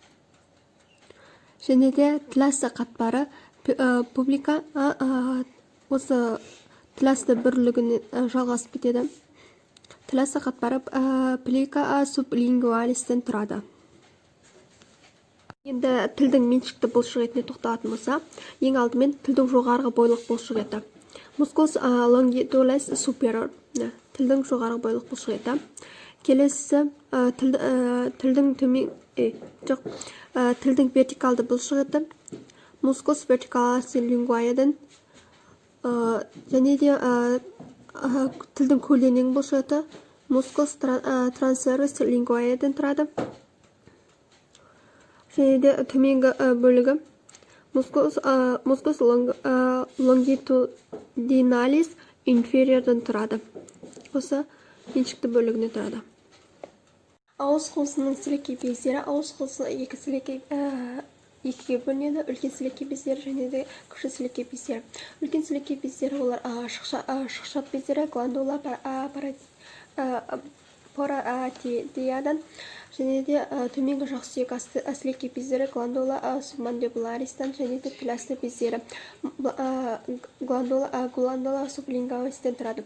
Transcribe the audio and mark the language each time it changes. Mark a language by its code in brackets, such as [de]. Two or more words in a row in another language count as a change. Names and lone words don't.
[kk] Және де тіласты қатпары публика осы тіласты бірлігіне жалғасып кетеді. Тіласты қатпары [la] plica sublingualisтен [kk] тұрады. Енді тілдің меншікті бұлшық етіне тоқталатын болса, ең алдымен тілдің жоғарғы бойлық бұлшық еті. [la] Musculus longitudinalis superior, [kk] тілдің жоғарғы бойлық бұлшық еті. Келесі тілдің вертикалды бұлшық еті. [la] Musculus verticalis linguaeдан, [kk] және де тілдің көлденең бұлшық еті. [la] Musculus transversus linguaeдан [kk] тұрады. Және де төменгі бөлігі [la] Musculus longitudinalis inferiorдан [kk] тұрады. Осы меншікті бөлігіне тұрады. Ауыз қуысының сілекей бездері, ауыз қуысы екіге бөлінеді, үлкен сілекей бездері және де кіші сілекей бездері. Үлкен сілекей бездері олар шықшат бездері, [la] glandula parotideaдан, [kk] және де төменгі жақ сүйек сілекей бездері, [la] glandula submandibularisтан, [kk] және де тіласты бездері, [la] glandula sublingualisтен [kk] тұрады.